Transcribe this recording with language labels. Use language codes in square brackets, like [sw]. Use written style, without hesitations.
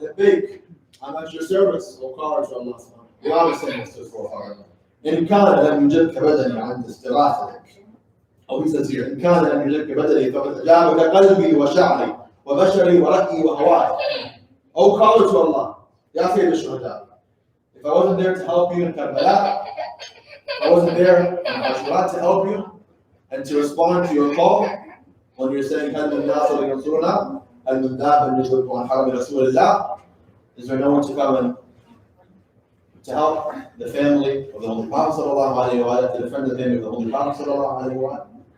[en] Labbayk, I'm at your service, O caller to Allah subhanahu wa ta'ala. We always say this to his forefather. [ar] إن كان لم يجبك بدني عند استغاثتك. أو [en] he says here, [ar] إن كان لم يجبك بدني فقد أجابك قلبي وشعري وبشري ورأيي وهواي. [en] O caller to Allah, Ya Sayyid al-Shuhada. If I wasn't there to help you in Karbala, I wasn't there in Ashura to help you and to respond to your call when you're saying, [ar] هل من ناصر ينصرنا؟ هل من ذاب يجبك عن حرم رسول الله? [en] Is there no one to come and to help the family of the Holy Prophet sallallahu alayhi wa sallam, to defend the family of the Holy Prophet sallallahu alayhi wa sallam?